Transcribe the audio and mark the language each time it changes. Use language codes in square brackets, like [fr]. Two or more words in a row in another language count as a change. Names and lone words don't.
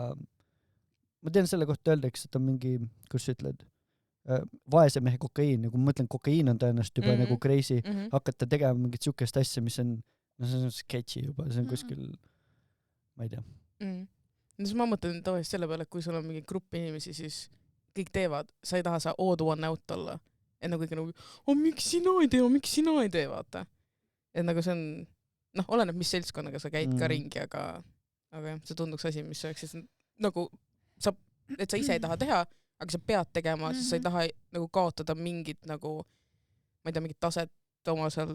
[et] Ma tean selle kohta öeldaks, et on mingi, kus sa ütled, vaese mehe kokaiin, nagu ma mõtlen, kokaiin on tõenäoliselt juba nagu crazy, hakata tegema mingit sükest asja, mis on, see on sketši juba, see on kuskil, ma ei tea. No siis ma mõtlen tavaliselt selle peale, et kui sul on mingi grupp inimesi, siis kõik teevad, sa ei taha sa [en] odd one out [et] olla. Et nagu kõik nagu, miks sina ei tee, vaata. Et nagu see on, oleneb, mis seltskonnaga sa käid ka ringi, aga jah, see tunduks asi, mis oleks siis nagu, et sa ise ei taha teha, aga sa pead tegema, sest sa ei taha nagu kaotada mingit nagu, ma ei tea, mingit taset oma seal...